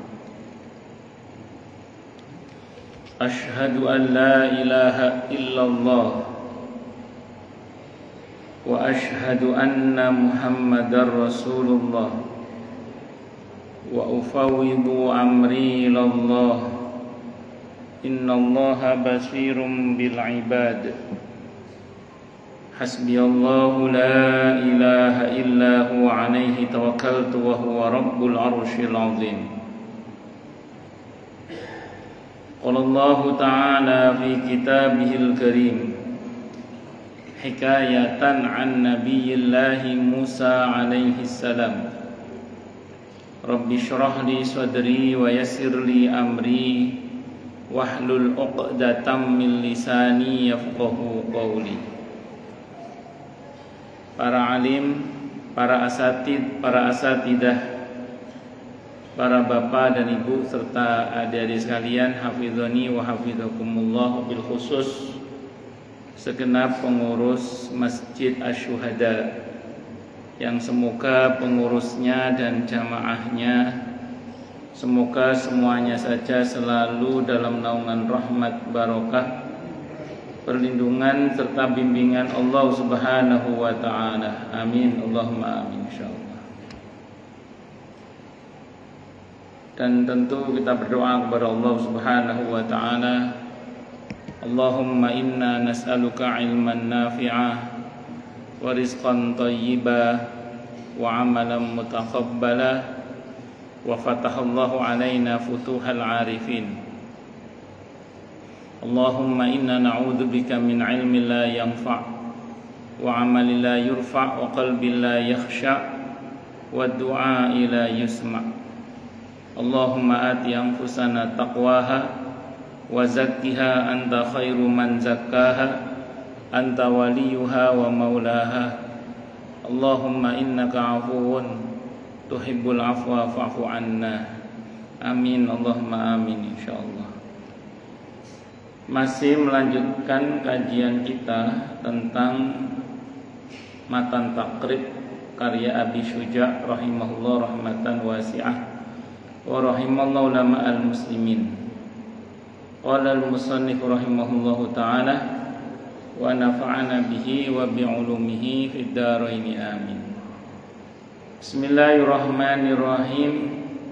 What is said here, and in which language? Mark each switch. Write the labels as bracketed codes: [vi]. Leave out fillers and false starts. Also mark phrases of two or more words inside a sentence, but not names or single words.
[ar] أشهد أن لا إله إلا الله وأشهد أن محمدا رسول الله وأفوض أمري إلى الله. إن الله بصير بالعباد. حسبي الله لا إله إلا هو عليه توكلت وهو رب العرش العظيم. قال الله تعالى في كتابه الكريم حكاية عن نبي الله موسى عليه السلام. رب اشرح لي صدري ويسر لي أمري واحلل عقدة من لساني يفقهوا قولي. [id] Para alim, para asatid, para asatidah, para bapak dan ibu serta adik-adik sekalian, [ar] حفظنا وحفظكم الله, بالخصوص [id] segenap pengurus Masjid Asy-Syuhada yang semoga pengurusnya dan jamaahnya semoga semuanya saja selalu dalam naungan rahmat barokah, perlindungan serta bimbingan Allah [ar] سبحانه وتعالى. آمين، اللهم آمين، إن شاء الله. [id] Dan tentu kita berdoa kepada Allah [ar] سبحانه وتعالى، اللهم إنا نسألك علما نافعا ورزقا طيبا وعملا متقبلا وفتح الله علينا فتوح العارفين. اللهم إنا نعوذ بك من علم لا ينفع وعمل لا يرفع وقلب لا يخشع ودعاء لا يسمع'. اللهم آت أنفسنا تقواها وزكها أنت خير من زكاها أنت وليها ومولاها. اللهم إنك عفو تحب العفو فاعف عنا. آمين، اللهم آمين، إن شاء الله. [id] Masih melanjutkan kajian kita tentang matan takrib karya Abi Syuja' [ar] رحمه الله رحمة واسعة ورحم الله علماء المسلمين. قال المصنف رحمه الله تعالى ونفعنا به وبعلومه في الدارين، آمين. بسم الله الرحمن الرحيم.